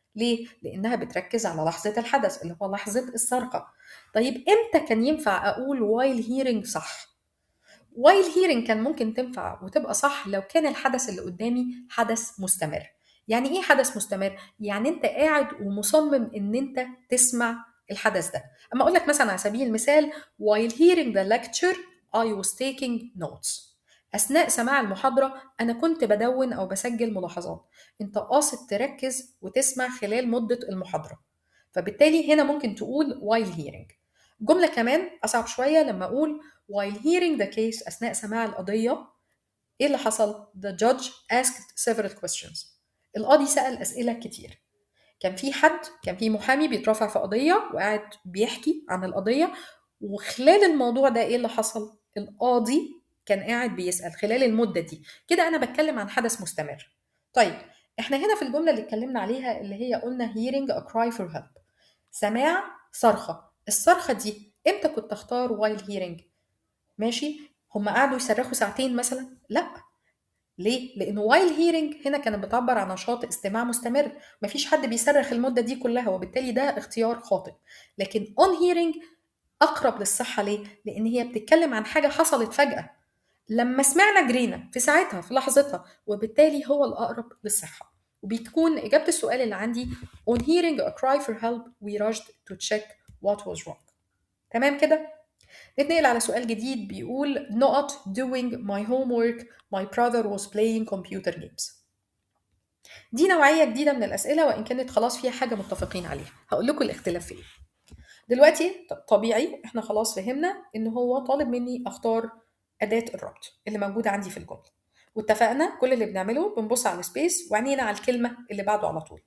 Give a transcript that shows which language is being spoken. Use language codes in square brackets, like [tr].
[ar] ليه؟ لأنها بتركز على لحظة الحدث اللي هو لحظة السرقة. طيب إمتى كان ينفع أقول while hearing صح؟ while hearing كان ممكن تنفع وتبقى صح لو كان الحدث اللي قدامي حدث مستمر. يعني ايه حدث مستمر؟ يعني انت قاعد ومصمم ان انت تسمع الحدث ده. اما اقول لك مثلا على سبيل المثال [en] while hearing the lecture I was taking notes. [ar] اثناء سماع المحاضرة انا كنت بدون او بسجل ملاحظات. انت قاصد تركز وتسمع خلال مدة المحاضرة، فبالتالي هنا ممكن تقول while hearing. جملة كمان أصعب شوية لما أقول [en] while hearing the case، [ar] أثناء سماع القضية ايه اللي حصل؟ [en] The judge asked several questions. [ar] القاضي سأل أسئلة كتير. كان في محامي بيترافع في قضية وقاعد بيحكي عن القضية، وخلال الموضوع ده ايه اللي حصل؟ القاضي كان قاعد بيسأل خلال المدة دي. كده أنا بتكلم عن حدث مستمر. طيب احنا هنا في الجملة اللي اتكلمنا عليها اللي هي قلنا [en] hearing a cry for help، [ar] سماع صرخة. الصرخة دي امتى كنت اختار while hearing؟ ماشي، هم قعدوا يصرخوا ساعتين مثلا؟ لا. ليه؟ لأنه while hearing هنا كانت بتعبر عن نشاط استماع مستمر، مفيش حد بيصرخ المدة دي كلها، وبالتالي ده اختيار خاطئ. لكن on hearing أقرب للصحة. ليه؟ لأن هي بتتكلم عن حاجة حصلت فجأة، لما سمعنا جرينا في ساعتها في لحظتها، وبالتالي هو الأقرب للصحة. وبتكون إجابة السؤال اللي عندي [en] on hearing a cry for help we rushed to check what was wrong. [ar] تمام كده؟ نتنقل على سؤال جديد بيقول [en] not doing my homework my brother was playing computer games. [ar] دي نوعية جديدة من الأسئلة، وإن كانت خلاص فيها حاجة متفقين عليها. هقول لكم الاختلاف فيه. دلوقتي طبيعي احنا خلاص فهمنا ان هو طالب مني اختار أداة الربط اللي موجودة عندي في الجملة، واتفقنا كل اللي بنعمله بنبص على السبيس وعينينا على الكلمة اللي بعده على طول.